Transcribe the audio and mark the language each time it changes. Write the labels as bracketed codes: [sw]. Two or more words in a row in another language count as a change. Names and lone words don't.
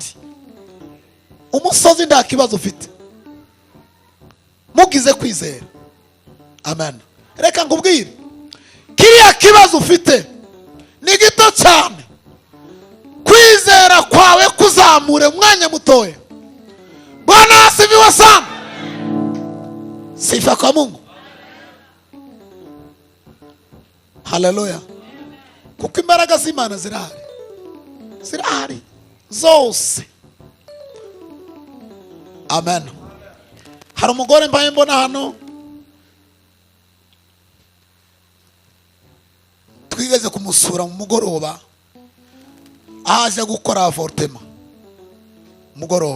[rw] Umusozi nta kibazo ufite, mugize kwizera. Amen. Reka nkubwire, kiriya kibazo ufite ni gito cyane, kwizera kwawe kuzamure umwanya mutoya. [sw] Bwana asifiwe sana. Sifa kwa Mungu. Haleluya. [rw] Kuko imbaraga z'Imana zirahari zose. Amen. Hari umugore mbaye mbona hano, twigeze kumusura mu mugoroba, aje gukora avortema mugoroba.